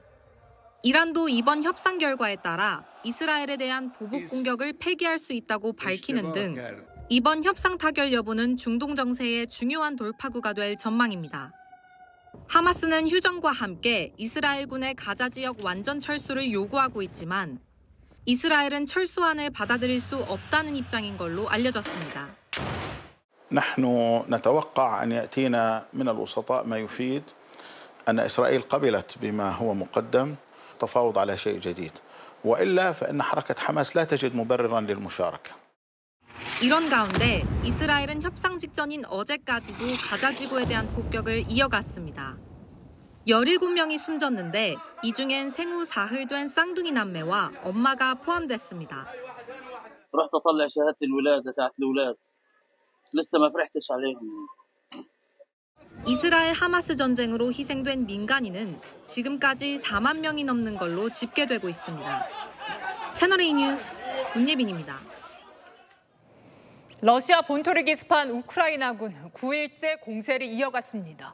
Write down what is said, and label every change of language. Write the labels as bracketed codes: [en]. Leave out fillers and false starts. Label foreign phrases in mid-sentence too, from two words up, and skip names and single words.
[ko] 이란도 이번 협상 결과에 따라 이스라엘에 대한 보복 공격을 폐기할 수 있다고 밝히는 등 이번 협상 타결 여부는 중동 정세의 중요한 돌파구가 될 전망입니다. 하마스는 휴전과 함께 이스라엘군의 가자 지역 완전 철수를 요구하고 있지만 이스라엘은 철수안을 받아들일 수 없다는 입장인 걸로 알려졌습니다. [ar] نحن نتوقع أن يأتينا من الوسطاء ما يفيد أن إسرائيل قبلت بما هو مقدم تفاوض على شيء جديد وإلا فإن حركة حماس لا تجد مبرراً للمشاركة. [ko] 이런 가운데 이스라엘은 협상 직전인 어제까지도 가자 지구에 대한 폭격을 이어갔습니다. 17명이 숨졌는데 이 중엔 생후 사흘 된 쌍둥이 남매와 엄마가 포함됐습니다. [ar] رحت اطلع شهاده الولاده تاعت الاولاد لسه ما فرحتش عليهم. [ko] 이스라엘 하마스 전쟁으로 희생된 민간인은 지금까지 4만 명이 넘는 걸로 집계되고 있습니다. 채널A 뉴스 문예빈입니다. 러시아 본토를 기습한 우크라이나군 9일째 공세를 이어갔습니다.